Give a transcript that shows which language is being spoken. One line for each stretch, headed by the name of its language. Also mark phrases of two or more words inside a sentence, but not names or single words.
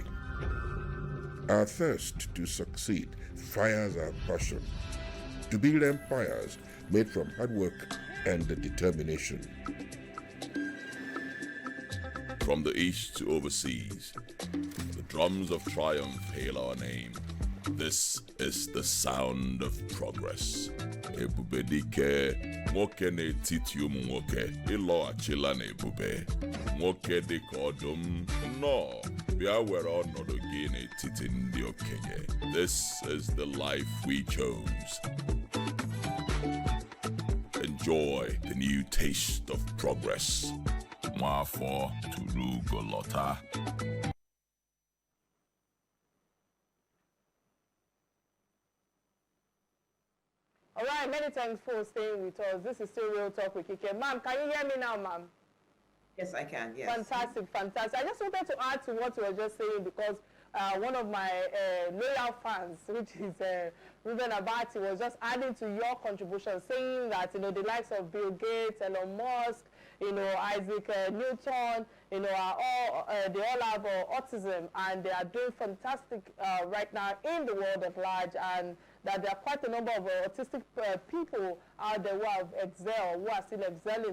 English: Our thirst to succeed fires our passion to build empires made from hard work and determination. From the east to overseas, the drums of triumph hail our name. This is the sound of progress.
Igbo: Ebubedike, nwoke n'etiti ụmụ nwoke, ịlọghachila n'ebube. Nwoke dịka ọdụm, nnọọ, bịa were ọnọdụ gị n'etiti ndị okenye.
English: This is the life we chose. Enjoy the new taste of progress.
Igbo: Nwafọ tụrụ golọta.
English: All right, many thanks for staying with us. This is still Real Talk with Kike. Ma'am, can you hear me now, ma'am? Yes, I can, yes. Fantastic, fantastic. I just wanted to add to what you were just saying because one of my loyal fans, which is Ruben Abati, was just adding to your contribution, saying that, you know, the likes of Bill Gates, Elon Musk, you know, Isaac Newton, you know, are all, they all have autism, and they are doing fantastic right now in the world at large, and that there are quite a number of autistic people out there who have excelled, who are still excelling.